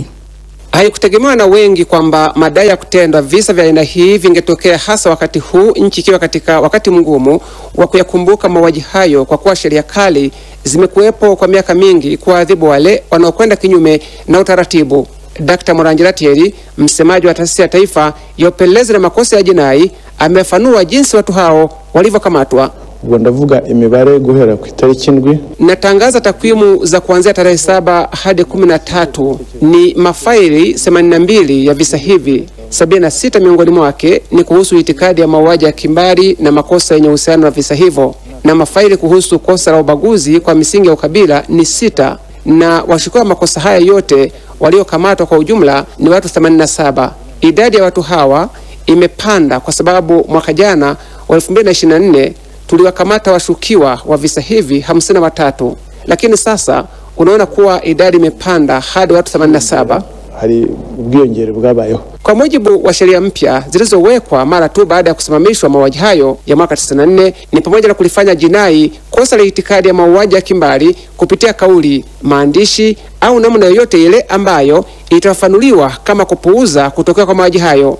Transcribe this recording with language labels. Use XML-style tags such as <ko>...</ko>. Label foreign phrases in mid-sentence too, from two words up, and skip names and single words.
<sw>Haikutegemewa na wengi kwamba madai ya kutendwa visa vya aina hii vingetokea, hasa wakati huu nchi ikiwa katika wakati mgumu wa kuyakumbuka mauaji hayo, kwa kuwa sheria kali zimekuwepo kwa miaka mingi kuadhibu wale wanaokwenda kinyume na utaratibu. Dr. Murangira Thierry, msemaji wa taasisi ya taifa ya upelelezi na makosa ya jinai, amefanua jinsi watu hao walivyokamatwa.</sw> <rw>Ndavuga imibare guhera ku itariki 7.</rw> <sw>Natangaza takwimu za kuanzia tarehe 7 hadi 13. Ni mafaili 82 ya visa hivi. 76 miongoni mwake ni kuhusu itikadi ya mauaji ya kimbari na makosa yenye uhusiano na visa hivyo, na mafaili kuhusu kosa la ubaguzi kwa misingi ya ukabila ni 6, na washukiwa makosa haya yote waliokamatwa kwa ujumla ni watu 87. Idadi ya watu hawa imepanda kwa sababu mwaka jana wa 2024 tuliwakamata washukiwa wa visa hivi 53, lakini sasa unaona kuwa idadi imepanda hadi watu 87.</sw> <rw>Hari ubwiyongere bwabayeho.</rw> <sw>Kwa mujibu wa sheria mpya zilizowekwa mara tu baada ya kusimamishwa mauaji hayo ya mwaka 94, ni pamoja na kulifanya jinai kosa la itikadi ya mauaji ya kimbari kupitia kauli, maandishi au namna yoyote ile ambayo itafafanuliwa kama kupuuza kutokea kwa mauaji hayo.</sw>